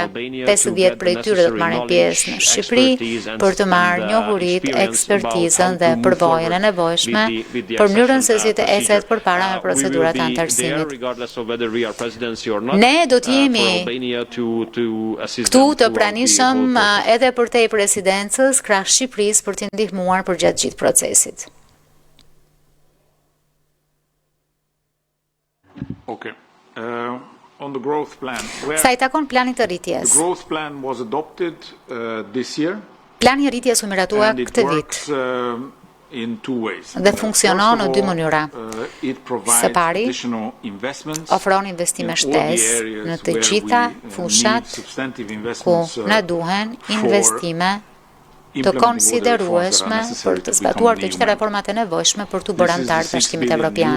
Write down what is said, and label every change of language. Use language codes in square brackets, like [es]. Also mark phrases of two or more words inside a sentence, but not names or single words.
[sq] 50 prej tyre do të marrin pjesë në Shqipëri për të marrë njohuritë, ekspertizën dhe përvojën e nevojshme për mënyrën se si të ecet përpara me procedurat e anëtarësimit. Ne do të jemi këtu të pranishëm edhe përtej presidencës krah Shqipërisë për t'i ndihmuar për gjatë gjithë procesit. [en] Okay. On the growth plan. [sq] Sa i takon planit të rritjes. [en] The growth plan was adopted this year. [sq] Plani i rritjes u miratua këtë vit. dhe funksionon në dy mënyra. Së pari, ofron investime shtesë në të gjitha fushat ku na duhen investime të konsiderueshme për të zbatuar të gjitha reformat e nevojshme për të bërë antar të Bashkimit Evropian.